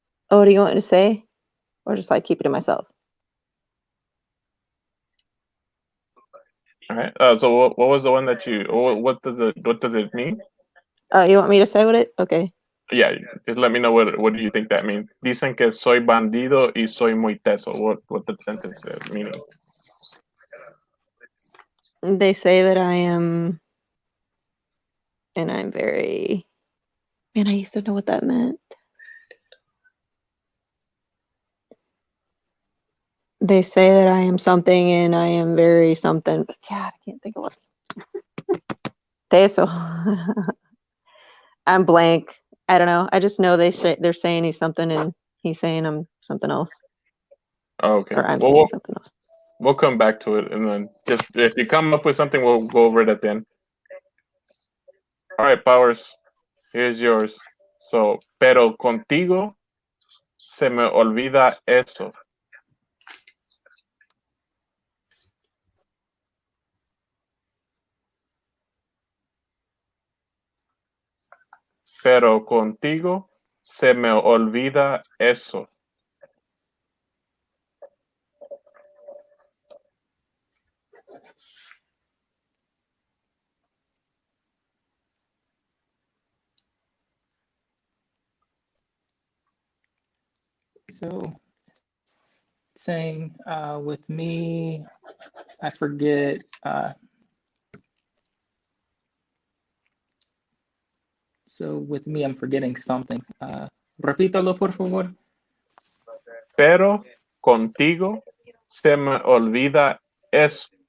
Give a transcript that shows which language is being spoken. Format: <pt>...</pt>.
<en>Oh, what do you want me to say? Or just like keep it to myself? All right. So what was the one that you? What does it mean? You want me to say what it? Okay. Yeah, just let me know what do you think that means.</en> <es>Dicen que soy bandido y soy muy teso.</es> <en>What the sentence is meaning? They say that I am, and I'm very. Man, I used to know what that meant. They say that I am something and I am very something, but God, I can't think of what. Teso. I'm blank. I don't know. I just know they're saying he's something and he's saying I'm something else. Oh, okay. Or I'm saying something else. We'll come back to it, and then just if you come up with something, we'll go over it at the end. All right, Powers. Here's yours.</en> <es>So, pero contigo se me olvida eso. Pero contigo se me olvida eso.</es> <en>So, saying with me, I forget. So with me, I'm forgetting something.</en> <es>Repítalo, por favor. Pero contigo se me olvida eso.</es>